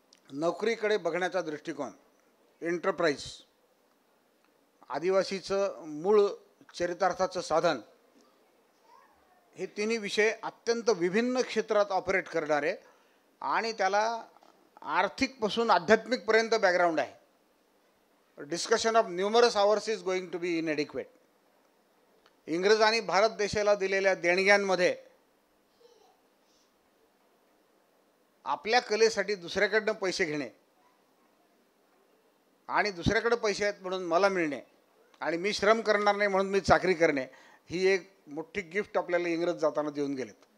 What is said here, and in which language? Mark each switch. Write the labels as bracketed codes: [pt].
[mr] नोकरीकडे बघण्याचा दृष्टिकोन, एंटरप्राइज, आदिवासीचं मूळ चरितार्थाचं साधन, हे तिन्ही विषय अत्यंत विभिन्न क्षेत्रात ऑपरेट करणारे आणि त्याला आर्थिकपासून आध्यात्मिकपर्यंत बॅकग्राऊंड आहे. [en] Discussion of numerous hours is going to be inadequate. [mr] इंग्रजांनी भारत देशाला दिलेल्या देणग्यांमध्ये आपल्या कलेसाठी दुसऱ्याकडनं पैसे घेणे आणि दुसऱ्याकडे पैसे आहेत म्हणून मला मिळणे आणि मी श्रम करणार नाही म्हणून मी चाकरी करणे, ही एक मोठी गिफ्ट आपल्याला इंग्रज जाताना देऊन गेलेत.